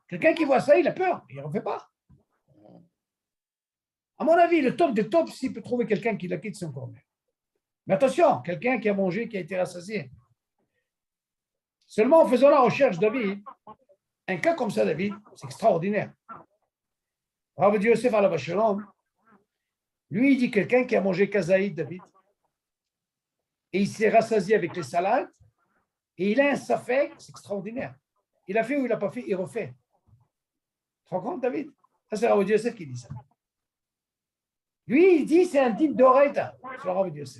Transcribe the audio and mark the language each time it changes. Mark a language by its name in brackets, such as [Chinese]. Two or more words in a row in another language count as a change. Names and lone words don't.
[French] Quelqu'un qui voit ça, il a peur. Il ne refait pas. À mon avis, le top des tops, s'il peut trouver quelqu'un qui la quitte, c'est encore mieux. Mais attention, quelqu'un qui a mangé, qui a été rassasié. Seulement en faisant la recherche, David, un cas comme ça, David, c'est extraordinaire. Rav Yosef [Hebrew] עליו השלום, [French] lui, il dit quelqu'un qui a mangé kazaïd, David, et il s'est rassasié avec les salades, et il a un safek, c'est extraordinaire. Il a fait ou il n'a pas fait, il refait. Tu te rends compte, David? Ça, c'est Rav Yosef qui dit ça. Lui, il dit c'est un type d'oreita sur Rav Yosef.